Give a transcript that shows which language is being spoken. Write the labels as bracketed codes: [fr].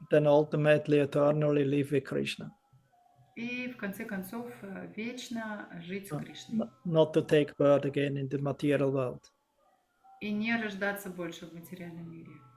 [en] Then ultimately, eternally live with Krishna. [ru] И в конце концов вечно жить с Кришной. [en] Not to take birth again in the material world. [ru] и не рождаться больше в материальном мире.